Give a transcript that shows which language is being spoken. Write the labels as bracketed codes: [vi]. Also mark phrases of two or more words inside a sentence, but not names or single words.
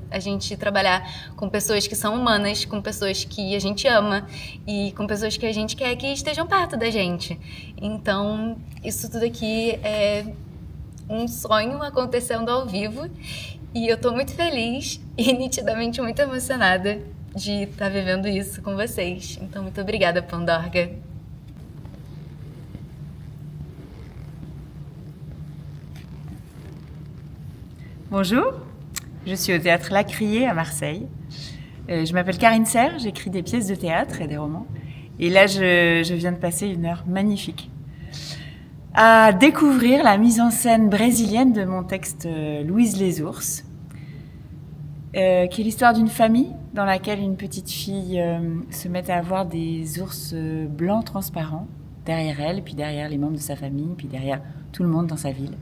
[pt] A gente trabalhar com pessoas que são humanas, com pessoas que a gente ama e com pessoas que a gente quer que estejam perto da gente. Então, isso tudo aqui é um sonho acontecendo ao vivo e eu estou muito feliz e nitidamente muito emocionada de estar vivendo isso com vocês. Então, muito obrigada, Pandorga. [fr] Bonjour, je suis au théâtre La Criée à Marseille. Je m'appelle Karine Serre, j'écris des pièces de théâtre et des romans. Et là, je viens de passer une heure magnifique à découvrir la mise en scène brésilienne de mon texte Louise les ours, qui est l'histoire d'une famille dans laquelle une petite fille se met à avoir des ours blancs transparents derrière elle, puis derrière les membres de sa famille, puis derrière tout le monde dans sa ville.